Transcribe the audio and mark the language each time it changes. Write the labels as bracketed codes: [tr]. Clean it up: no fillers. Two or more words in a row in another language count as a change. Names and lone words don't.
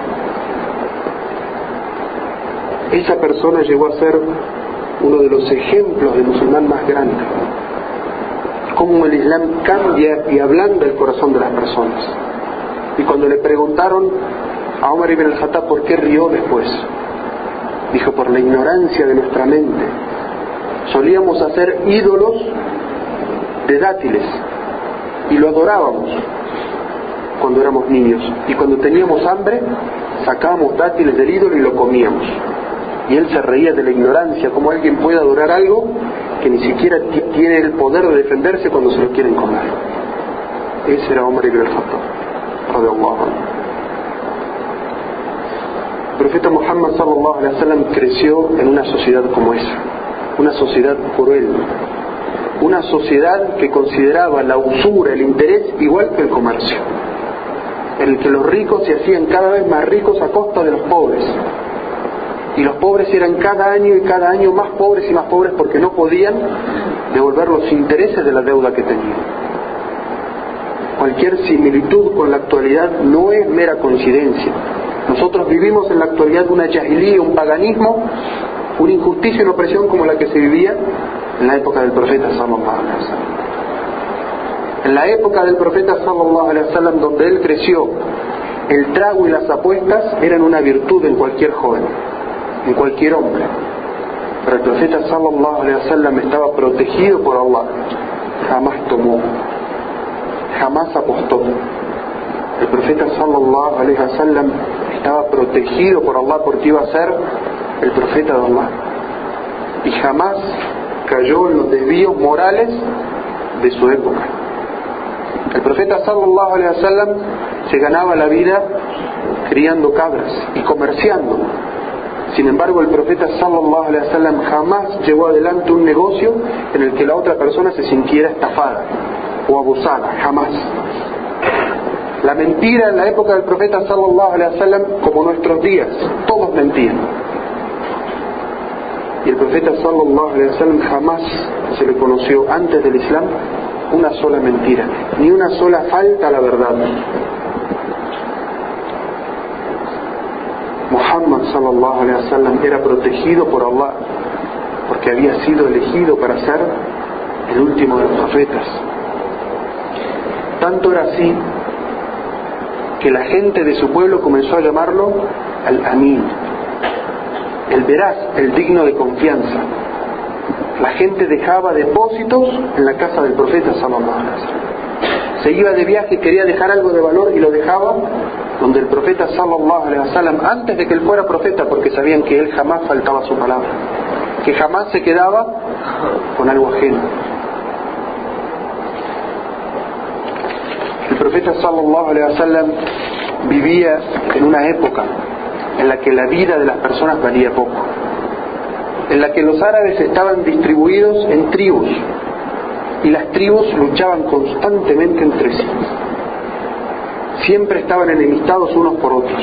[es] Esa persona llegó a ser uno de los ejemplos de musulmán más grandes. Cómo el Islam cambia y ablanda el corazón de las personas. Y cuando le preguntaron a Omar ibn al-Khattab por qué rió después, dijo: por la ignorancia de nuestra mente. Solíamos hacer ídolos de dátiles y lo adorábamos cuando éramos niños, y cuando teníamos hambre sacábamos dátiles del ídolo y lo comíamos. Y él se reía de la ignorancia, cómo alguien puede adorar algo que ni siquiera tiene el poder de defenderse cuando se lo quieren comer. Ese era Omar ibn al-Khattab [ar] رضي الله عنه. [es] El profeta Muhammad [ar] صلى الله عليه وسلم [es] creció en una sociedad como esa, una sociedad cruel, una sociedad que consideraba la usura, el interés igual que el comercio, en el que los ricos se hacían cada vez más ricos a costa de los pobres, y los pobres eran cada año más pobres y más pobres porque no podían devolver los intereses de la deuda que tenían. Cualquier similitud con la actualidad no es mera coincidencia. Nosotros vivimos en la actualidad una jahilía, un paganismo, una injusticia y una opresión como la que se vivía en la época del profeta [ar] صلى الله عليه وسلم. [es] En la época del profeta [ar] صلى الله عليه وسلم, [es] donde él creció, el trago y las apuestas eran una virtud en cualquier joven, en cualquier hombre. Pero el profeta [ar] صلى الله عليه وسلم [es] estaba protegido por Allah. Jamás tomó, jamás apostó. El profeta [ar] صلى الله عليه وسلم [es] estaba protegido por Allah porque iba a ser el profeta de Allah, y jamás cayó en los desvíos morales de su época. El profeta [ar] صلى الله عليه وسلم [es] se ganaba la vida criando cabras y comerciando. Sin embargo, el profeta [ar] صلى الله عليه وسلم [es] jamás llevó adelante un negocio en el que la otra persona se sintiera estafada o abusada, jamás. La mentira en la época del profeta [ar] صلى الله عليه وسلم, [es] como nuestros días, todos mentían. Y el profeta [ar] صلى الله عليه وسلم [es] jamás se le conoció antes del Islam una sola mentira, ni una sola falta a la verdad. Muhammad [ar] صلى الله عليه وسلم [es] era protegido por Allah porque había sido elegido para ser el último de los profetas. Tanto era así que la gente de su pueblo comenzó a llamarlo al-Amin, el veraz, el digno de confianza. La gente dejaba depósitos en la casa del profeta [ar] صلى الله عليه وسلم. [es] Se iba de viaje y quería dejar algo de valor y lo dejaba donde el profeta [ar] صلى الله عليه وسلم, [es] antes de que él fuera profeta, porque sabían que él jamás faltaba a su palabra, que jamás se quedaba con algo ajeno. El profeta [ar] صلى الله عليه وسلم [es] vivía en una época en la que la vida de las personas valía poco, en la que los árabes estaban distribuidos en tribus y las tribus luchaban constantemente entre sí. Siempre estaban enemistados unos por otros.